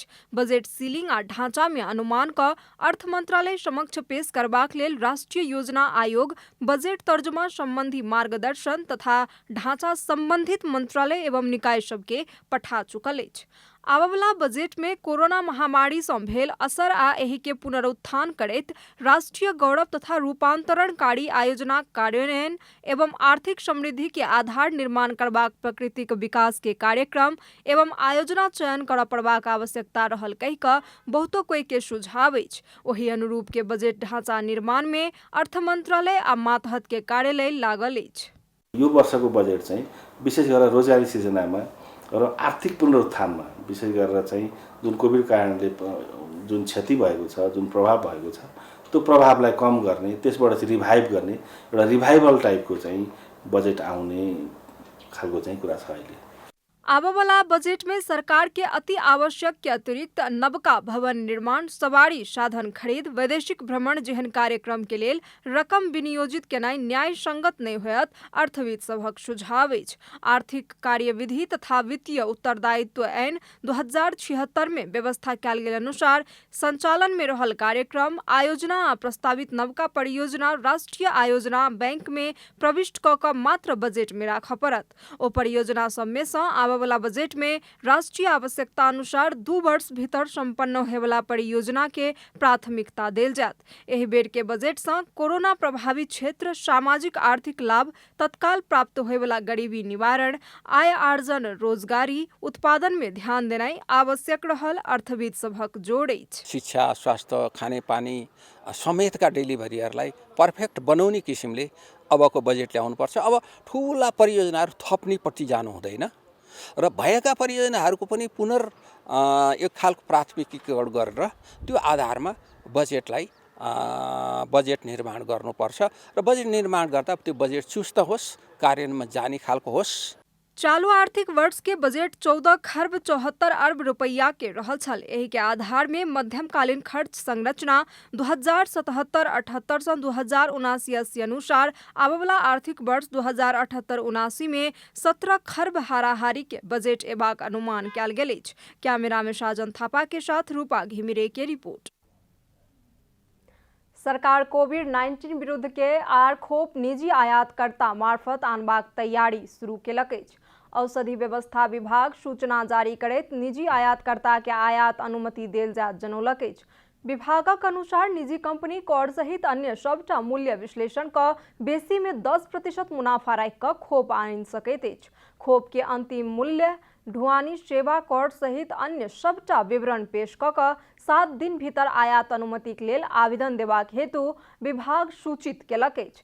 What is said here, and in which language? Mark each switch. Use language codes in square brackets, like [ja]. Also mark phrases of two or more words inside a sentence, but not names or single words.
[mai] बजट सीलिंग आ ढांचा में अनुमान क अर्थ मंत्रालय समक्ष पेश करबाक लेल राष्ट्रीय योजना आयोग बजट तर्जुमा संबंधी मार्गदर्शन तथा ढांचा संबंधित मंत्रालय एवं निकाय सबके पठा चुकल अछि। आबवला बजट में कोरोना महामारी सँ भेल असर आ एहि के पुनरुत्थान करैत राष्ट्रीय गौरव तथा रूपांतरणकारी आयोजनाक कार्यान्वयन एवं आर्थिक समृद्धि के आधार निर्माण करबाक प्रकृतिक विकास के कार्यक्रम एवं आयोजना चयन करऽ पड़बाक आवश्यकता रहल कहि कऽ बहुतो कोई के सुझाव अछि। ओहि अनुरूप के बजट ढांचा निर्माण में अर्थ मंत्रालय आ मातहत के कार्यालय लागल अछि। [ne] यो वर्षको बजेट चाहिँ विशेष गरेर रोजगारी सृजनामा र आर्थिक पुनरुत्थानमा विशेष गरेर चाहिँ जुन कोभिड कारणले जुन क्षति भएको छ, जुन प्रभाव भएको छ, त्यो प्रभावलाई कम गर्ने, त्यसबाट चाहिँ रिभाइभ गर्ने एउटा रिभाइभल टाइपको चाहिँ बजेट आउने खालको चाहिँ कुरा छ अहिले। [mai] आबवला बजट में सरकार के अति आवश्यक के अतिरिक्त नवका भवन निर्माण, सवारी साधन खरीद, वैदेशिक भ्रमण जेहन कार्यक्रम के लेल रकम विनियोजित केनाय न्याय संगत नहीं होयत अर्थविद सभक सुझाव अछि। आर्थिक कार्यविधि तथा वित्तीय उत्तरदायित्व ऐन 2076 में व्यवस्था कयल गेल अनुसार संचालन में रहल कार्यक्रम, आयोजना आ प्रस्तावित नवका परियोजना राष्ट्रीय आयोजना बैंक में प्रविष्ट क क मात्र बजट में राखऽ पड़त। ओ परियोजना सब में सँ वाला बजट में राष्ट्रीय आवश्यकता अनुसार 2 वर्ष भीतर संपन्न होए वाला परियोजना के प्राथमिकता देल जात। एहि बेर के बजट सँ कोरोना प्रभावित क्षेत्र, सामाजिक आर्थिक लाभ, तत्काल प्राप्त होए वाला गरीबी निवारण, आय आर्जन, रोजगारी, उत्पादन में ध्यान देनाइ आवश्यक रहल अर्थविद सभक जोड़ अछि। [ne] शिक्षा, स्वास्थ्य, खानेपानी समेतका डेलिभरीहरूलाई पर्फेक्ट बनाउने किसिमले अबको बजेट ल्याउनुपर्छ। अब ठुला परियोजनाहरू थप्नेपट्टि जानु हुँदैन र भएका परियोजनाहरूको पनि एक खालको प्राथमिकीकरण गरेर त्यो आधारमा बजेटलाई बजेट निर्माण गर्नुपर्छ र बजेट निर्माण गर्दा त्यो बजेट चुस्त होस्, कार्यान्वयनमा जाने खालको होस्। [mai] चालू आर्थिक वर्ष के बजट 14 खर्ब 74 अरब रुपया के रहल छल। एहि के आधार में मध्यमकालीन खर्च संरचना 2077-78 सँ 2079-80 अनुसार आबवला आर्थिक वर्ष 2078-79 में 17 खर्ब हाराहारी के बजट एबाक अनुमान कयल गेल अछि। कैमरा में साजन थापा के साथ रूपा घिमिरे के रिपोर्ट। सरकार कोविड-19 विरुद्ध के आर खोप निजी आयातकर्ता मार्फत आनबाक तैयारी शुरू केलक अछि। औषधि व्यवस्था विभाग सूचना जारी करैत निजी आयातकर्ता के आयात अनुमति देल जायत जनौलक अछि। विभागक अनुसार निजी कंपनी कर सहित अन्य सबटा मूल्य विश्लेषण क बेसी में 10% मुनाफा राखि क खोप आनि सकैत अछि। खोप के अंतिम मूल्य, ढुआनी, सेवा कर सहित अन्य सबटा विवरण पेश क 7 दिन भीतर आयात अनुमति के लेल आवेदन देबाक हेतु विभाग सूचित केलक अछि।